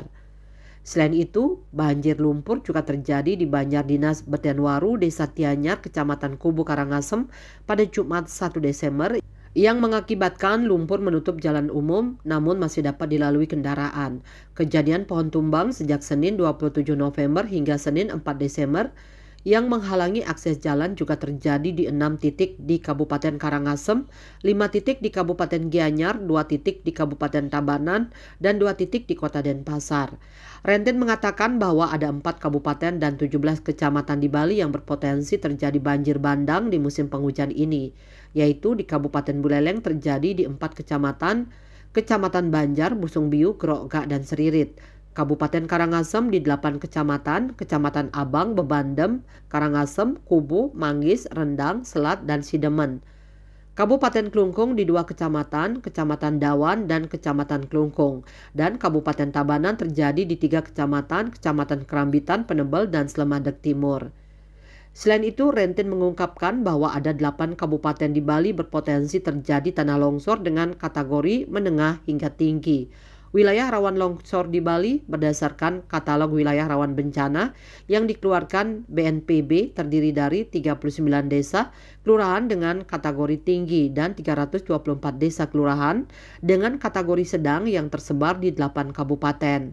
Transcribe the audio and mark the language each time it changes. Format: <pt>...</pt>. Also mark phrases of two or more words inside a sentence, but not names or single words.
<id>Selain itu, banjir lumpur juga terjadi di Banjar Dinas Betenwaru, Desa Tianyar, Kecamatan Kubu Karangasem pada Jumat 1 Desember yang mengakibatkan lumpur menutup jalan umum namun masih dapat dilalui kendaraan. Kejadian pohon tumbang sejak Senin 27 November hingga Senin 4 Desember yang menghalangi akses jalan juga terjadi di 6 titik di Kabupaten Karangasem, 5 titik di Kabupaten Gianyar, 2 titik di Kabupaten Tabanan, dan 2 titik di Kota Denpasar. Rentin mengatakan bahwa ada 4 kabupaten dan 17 kecamatan di Bali yang berpotensi terjadi banjir bandang di musim penghujan ini, yaitu di Kabupaten Buleleng terjadi di 4 kecamatan, Kecamatan Banjar, Busung Biu, Grogga, dan Seririt. Kabupaten Karangasem di 8 kecamatan, Kecamatan Abang, Bebandem, Karangasem, Kubu, Manggis, Rendang, Selat, dan Sidemen. Kabupaten Klungkung di 2 kecamatan, Kecamatan Dawan dan Kecamatan Klungkung. Dan Kabupaten Tabanan terjadi di 3 kecamatan, Kecamatan Kerambitan, Penebel, dan Slemadeg Timur. Selain itu, Rentin mengungkapkan bahwa ada 8 kabupaten di Bali berpotensi terjadi tanah longsor dengan kategori menengah hingga tinggi. Wilayah rawan longsor di Bali berdasarkan katalog wilayah rawan bencana yang dikeluarkan BNPB terdiri dari 39 desa kelurahan dengan kategori tinggi dan 324 desa kelurahan dengan kategori sedang yang tersebar di 8 kabupaten.</id>